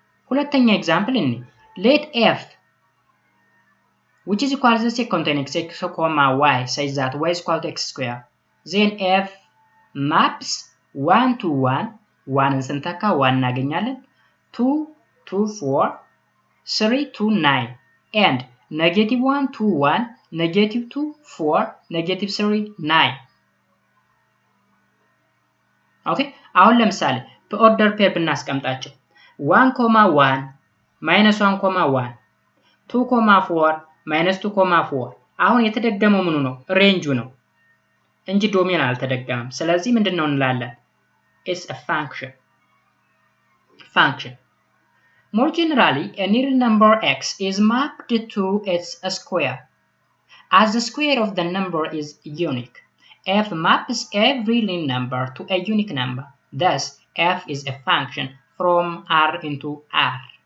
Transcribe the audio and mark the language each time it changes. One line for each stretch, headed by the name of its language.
English: ሁለተኛ ኤግዛምፕል እኒ let f which is equal to the set containing x, y such that y is equal to x square. Then f maps 1 to 1 1
Amharic: ስንተካ 1 እናገኛለን
English: 2 to 4 3 to 9 and negative 1 to 1 negative 2 4 negative 3 9.
Amharic: ኦኬ አሁን ለምሳሌ በኦርደር ፔር ብናስቀምጣቸው 1 1 minus 1 1 2 4 minus 2 4 አሁን የተደገመው ምኑ ነው ሬንጁ ነው እንጂ ዶሜን አልተደገመም። ስለዚህ ምንድነው እንላለን is a function.
English: More generally, a real number x is mapped to its square. As the square of the number is unique, f maps every real number to a unique number. Thus, f is a function from R into R.